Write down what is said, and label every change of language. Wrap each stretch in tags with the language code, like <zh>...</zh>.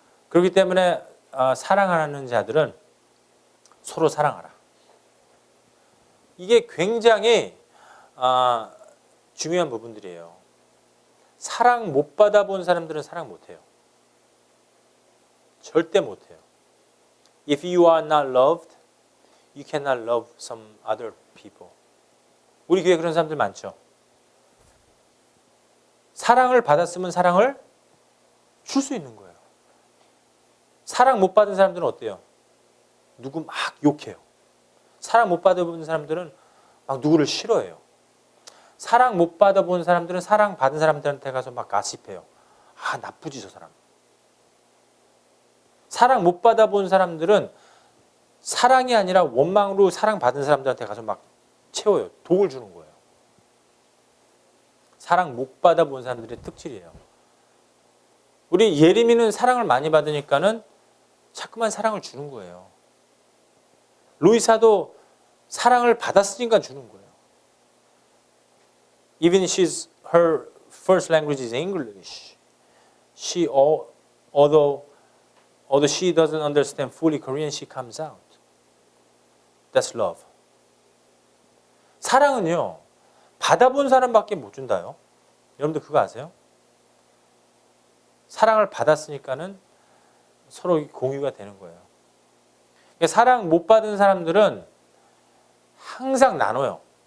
<ko>그렇기 때문에 사랑하는 자들은 서로 사랑하라. 이게 굉장히 중요한 부분들이에요. 사랑 못 받아본 사람들은 사랑 못해요. 절대 못해요.</ko> <en>If you are not loved, you cannot love some other people.</en> <ko>우리 교회에 그런 사람들 많죠. 사랑을 받았으면 사랑을 줄 수 있는 거예요. 사랑 못 받은 사람들은 어때요? 누구 막 욕해요. 사랑 못 받아본 사람들은 막 누구를 싫어해요. 사랑 못 받아본 사람들은 사랑 받은 사람들한테 가서 막 가십해요. 아, 나쁘지 저 사람. 사랑 못 받아본 사람들은 사랑이 아니라 원망으로 사랑 받은 사람들한테 가서 막 채워요. 독을 주는 거예요. 사랑 못 받아본 사람들의 특질이에요. 우리 예림이는 사랑을 많이 받으니까는 자꾸만 사랑을 주는 거예요. 루이사도 사랑을 받았으니까 주는 거예요.</ko> <en>Even her first language is English. Although she doesn't understand fully Korean, she comes out. That's love.</en> <ko>사랑은요, 받아본 사람밖에 못 준다요. 여러분들 그거 아세요? 사랑을 받았으니까는 서로 공유가 되는 거예요. 사랑 못 받은 사람들은 항상 나눠요.</ko>